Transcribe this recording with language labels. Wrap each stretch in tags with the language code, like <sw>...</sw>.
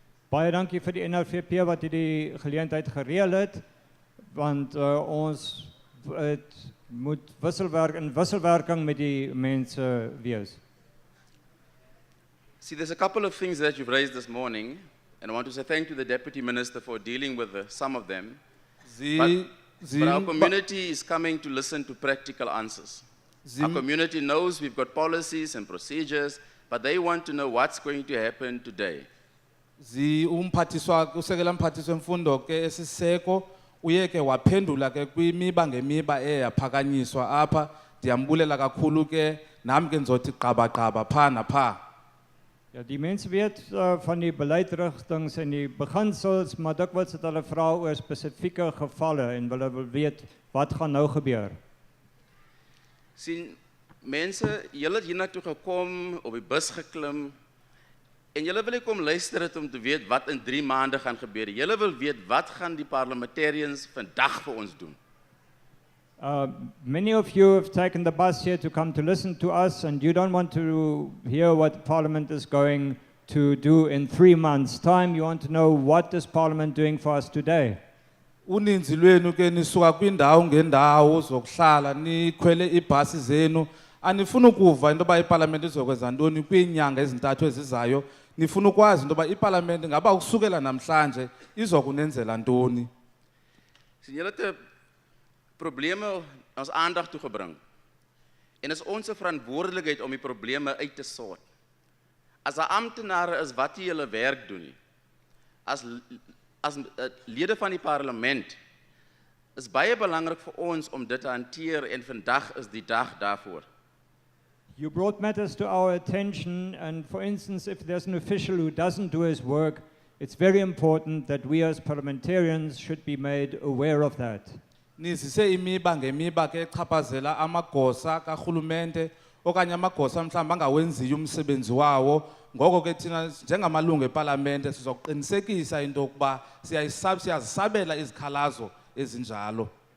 <af>Baie dankie vir die NLVP wat hierdie geleentheid gereël het, want ons moet wisselwerking met die mense wees.</af> <en>See, there's a couple of things that you've raised this morning, and I want to say thank you to the Deputy Minister for dealing with some of them. But our community is coming to listen to practical answers. Our community knows we've got policies and procedures, but they want to know what's going to happen today.</en> <xh>Usekela mphathiswa wemfundo ke esiseko uye ke waphendula ke kwimiba ngemiba eyaphakanyiswa apha, ndiyambulela kakhulu ke nami ke ndizothi gqabagqaba pha napha.</xh> <af>Ja, die mense weet van die beleidrigtings en die beginsels, maar dikwels het hulle vra oor spesifieke gevalle en hulle wil weet wat gaan nou gebeur. Sien, mense, julle het hiernatoe gekom, op die bus geklim, en julle wil kom luister het om te weet wat in 3 maande gaan gebeur. Julle wil weet wat gaan die parliamentariërs vandag vir ons doen.</af> <en>Many of you have taken the bus here to come to listen to us, and you don't want to hear what Parliament is going to do in 3 months' time. You want to know what is Parliament doing for us today.</en> <xh>Uninzi lwenu ke nisuka kwindawo ngendawo zokuhlala nikhwele ibhasi zenu, anifuna ukuva into ba iParliament izokwenza ntoni kwiinyanga ezintathu ezizayo, nifuna ukwazi into ba iParliament ngaba ukusukela namhlanje izokunenzela ntoni.</xh> <af>Sien julle het probleme ons aandag toegebring. En is onze verantwoordelikheid om die probleme uit te sort. As 'n amptenare is wat jy julle werk doen nie. As lede van die parlement is baie belangrik vir ons om dit te hanteer en vandag is die dag daarvoor.</af> <en>You brought matters to our attention, and for instance, if there's an official who doesn't do his work, it's very important that we as parliamentarians should be made aware of that.</en> <xh>Nizise imiba ngemiba ke echaphazela amagosa karhulumente okanye amagosa mhlawumbe angawenziyo umsebenzi wawo, ngoko ke thina njengamalungu eParlamente sizokuqinisekisa into yokuba siyazisabela izikhalazo ezinjalo.</xh>